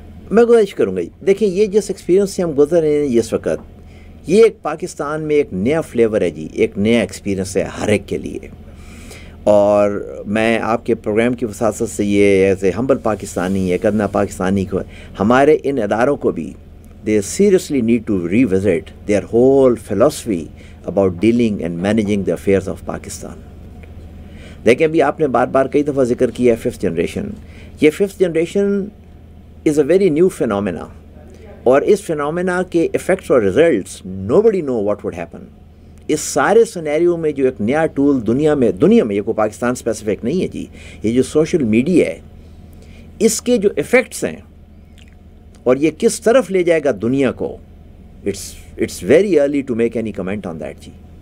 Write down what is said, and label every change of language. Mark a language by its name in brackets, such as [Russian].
[Urdu] میں گزارش کروں گا، دیکھیں یہ جس ایکسپیرینس سے ہم گزر رہے ہیں اس وقت، یہ ایک پاکستان میں ایک نیا فلیور ہے جی، ایک نیا ایکسپیرینس ہے ہر ایک کے لیے. اور میں آپ کے پروگرام کی وساطت سے یہ [English] as a humble [Urdu] پاکستانی، ایک ادنا پاکستانی کو، ہمارے ان اداروں کو بھی [English] they seriously need to revisit their whole philosophy about dealing and managing the affairs of Pakistan. [Urdu] دیکھیں ابھی آپ نے بار بار کئی دفعہ ذکر کیا ہے ففتھ جنریشن. یہ fifth generation [English] is a very new phenomena, [Urdu] اور اس فینومینا کے افیکٹس اور results [English] Nobody know what would happen. [Urdu] اس سارے سینیریو میں جو ایک نیا ٹول دنیا میں یہ کوئی پاکستان اسپیسیفک نہیں ہے جی, یہ جو سوشل میڈیا ہے اس کے جو افیکٹس ہیں اور یہ کس طرف لے جائے گا دنیا کو, [English] it's very early to make any comment on that [Urdu] جی.